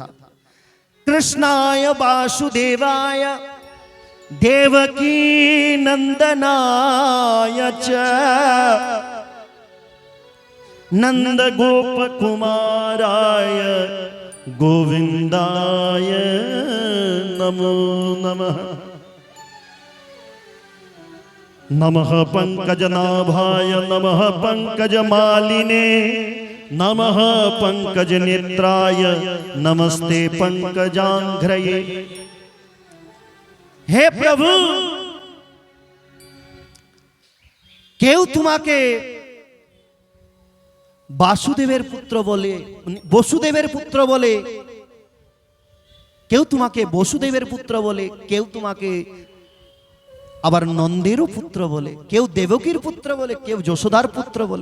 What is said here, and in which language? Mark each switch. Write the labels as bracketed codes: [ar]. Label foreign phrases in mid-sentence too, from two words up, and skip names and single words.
[sa] কৃষ্ণায় বাসুদেবায় দেবকী নন্দনায় চ নন্দ গোপ কুমারায় গোবিন্দায় নমো নমঃ। नमः पंकजनाभाय नमः पंकजमालिने नमः पंकजनेत्राय नमस्ते पंकजांघ्रये। हे प्रभु, [bn] কেউ তোমাকে বাসুদেবের পুত্র বলে, বসুদেবের পুত্র বলে, কেউ তোমাকে বসুদেবের পুত্র বলে, কেউ তোমাকে আবার নন্দেরও পুত্র বলে, কেউ দেবকীর পুত্র বলে, কেউ যশোদার পুত্র বলে।